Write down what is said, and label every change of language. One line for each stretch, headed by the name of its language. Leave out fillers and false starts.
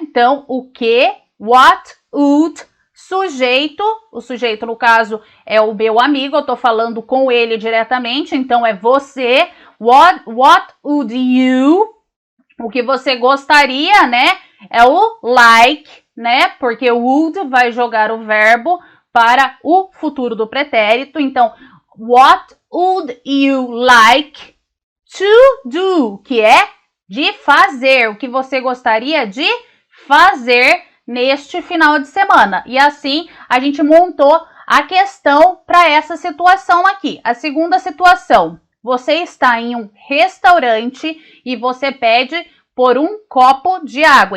Portuguese: Então, o que, what, would, sujeito, o sujeito no caso é o meu amigo, eu estou falando com ele diretamente, então é você.
English: What would you,
Portuguese: o que você gostaria, né? É o like, né? Porque o would vai jogar o verbo para o futuro do pretérito.
English: Então, what would you like to do?
Portuguese: Que é de fazer. O que você gostaria de fazer neste final de semana. E assim, a gente montou a questão para essa situação aqui. A segunda situação. Você está em um restaurante e você pede por um copo de água.